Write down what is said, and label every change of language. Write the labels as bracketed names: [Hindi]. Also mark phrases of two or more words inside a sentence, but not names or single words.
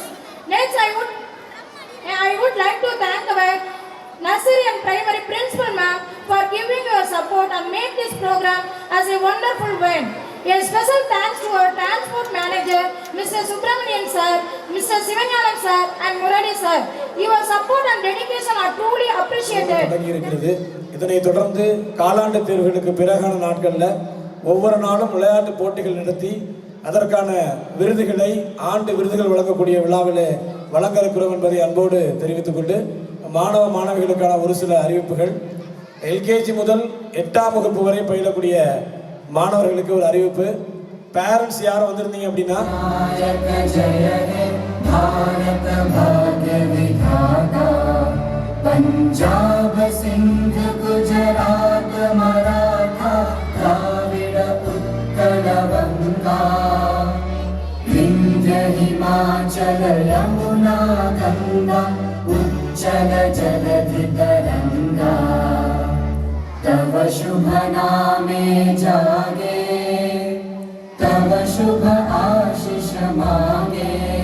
[English] Next, I would like to thank our nursery and primary principal ma'am for giving your support and make this program as a wonderful one. A special thanks to our transport manager, Mr. Subramanian sir, Mr. Sivanyalam sir and Murali sir. Your support and dedication are truly appreciated. [Tamil] இதனை தொடர்ந்து காலாண்டு தேர்வுகளுக்கு பிறகான நாட்களில் ஒவ்வொரு நாளும் விளையாட்டு போட்டிகள் நடத்தி அதற்கான விருதுகளை ஆண்டு விருதுகள் வழங்கக்கூடிய விழாவில் வழங்க இருக்கிறோம் என்பதை அன்போடு தெரிவித்துக் கொண்டு மாணவ மாணவிகளுக்கான ஒரு சில அறிவிப்புகள். எல்கேஜி முதல் 8ஆம் வகுப்பு வரை பயிலக்கூடிய மாணவர்களுக்கு ஒரு அறிவிப்பு. பேரண்ட்ஸ் யாரும் வந்திருந்தீங்க அப்படின்னா [Bangla] পাঞ্জাব সিন্ধ গুজরাট মরাঠা দ্রাবিড় উৎকল গঙ্গা বিন্ধ্য হিমাচল যমুনা গঙ্গা উচ্ছল জলধি তরঙ্গ তব শুভ নামে জাগে তব শুভ আশিস মাগে